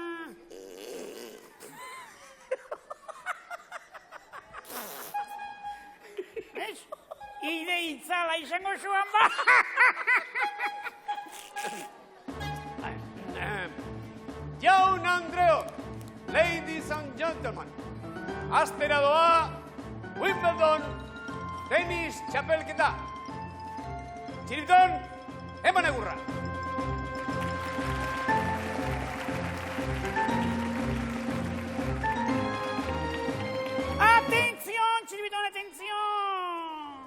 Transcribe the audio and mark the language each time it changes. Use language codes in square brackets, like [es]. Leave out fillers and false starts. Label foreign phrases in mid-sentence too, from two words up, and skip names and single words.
[eu] Ez? Ire itzala izango zuan ba! Jaun Andreok, [en] ladies and gentlemen, [eu] astera doa Wimbledon tenis txapelketa. Txiribiton, eman egurra. [es] Atención, Txiribiton, atención!